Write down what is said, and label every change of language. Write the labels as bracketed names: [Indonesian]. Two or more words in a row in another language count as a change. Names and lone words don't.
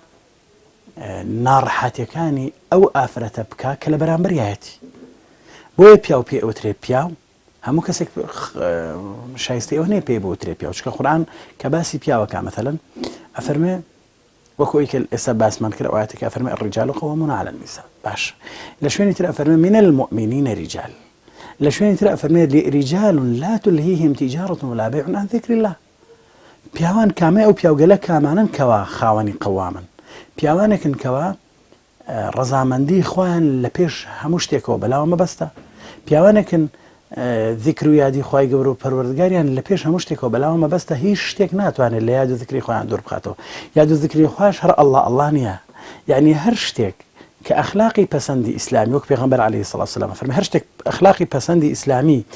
[Central Kurdish] ناڕەحەتیەکانی ئەو ئافرەتە بکە کە لە بەرامبەریایەتی بۆیە پیاو پێوترێ پیاو هەموو کەسێک شایستی ئەوە نەیە پێ بوترێ پیاو چکە قورئان کە باسی پیاوەکە مەثەلەن ئەفەرمێ وەکو ئەوەی کە ئێستا باسمان کرد ئاەتێکە ئەفەرمێ [Arabic] الرجال قوامون على النساء [Central Kurdish] باش لە شوێنی تر ئەفەرمێ [Arabic] من المؤمنين رجال [Central Kurdish] لە شوێنی تر ئەفەرمێ [Arabic] رجال لا تلهيهم تجارة ولا بيع عن ذكر الله [Central Kurdish] پیاوان کامە ئەو پیاوگەلە کامانن کەوا خاوەنی قەوامن پیاوانێکن کەوا ڕەزامەندی خۆیان لە پێش هەموو شتێکەوە بەلاوە مەبەستە پیاوانێکن ذکر و یادی خی گەورە و پەروەردگاریان لە پێش هەموو شتێکەوە بەلاوە مەبەستە هیچ شتێک ناتوانێت لە یاد و ذکری خۆیان دوور بخاتەوە یاد و ذکری خۆش هەر ئەڵڵا نییە یعنی هەر شتێک کە ئەخلاقی پەسەندی ئیسلامی وەک پێغەمبەر [Arabic] عەلەیهی سەڵاتو وسەلام [Central Kurdish] فەرمێ هەر شتێک ئەخلاقی پەسەندی ئیسلامی